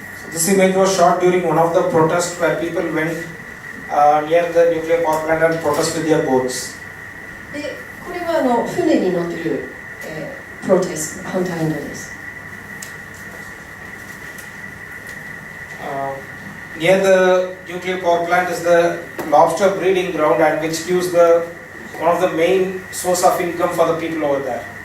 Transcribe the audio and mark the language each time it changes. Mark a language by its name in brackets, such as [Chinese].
[English] This image was shot during one of the protests where people went near the nuclear power plant and protest with their boats. [Japanese] で、これは船に乗っている、プロテスト、反対運動です。 [English] Near the nuclear power plant is the lobster breeding ground, and which gives one of the main source of income for the people over there.